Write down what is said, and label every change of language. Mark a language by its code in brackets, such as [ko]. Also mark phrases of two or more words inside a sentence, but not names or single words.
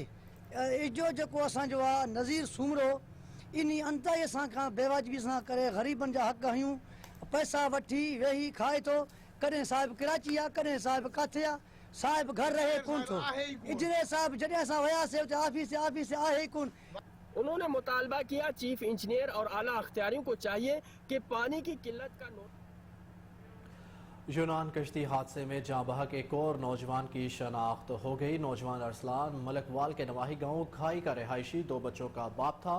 [sd] इजो जेको असांजो आहे नज़ीर सूमरो इन अंताई असां खां बेवाजिबी सां करे ग़रीबनि जा हक़ हयूं पैसा वठी वेही खाए थो। कॾहिं साहिब कराची आहे, कॾहिं साहिब किथे आहे, साहिब घर रहे कोन थो। इजरे साहिब जॾहिं असां वियासीं उते ऑफिस आहे ई कोन। [ur] انہوں نے مطالبہ کیا [en] chief engineer [ur] اور اعلیٰ اختیاریوں کو چاہیے کہ پانی کی قلت کا یونان کشتی حادثے میں جاں بحق ایک اور نوجوان کی شناخت ہو گئی۔ نوجوان ارسلان ملکوال کے نواحی گاؤں کھائی کا رہائشی 2 بچوں کا باپ تھا۔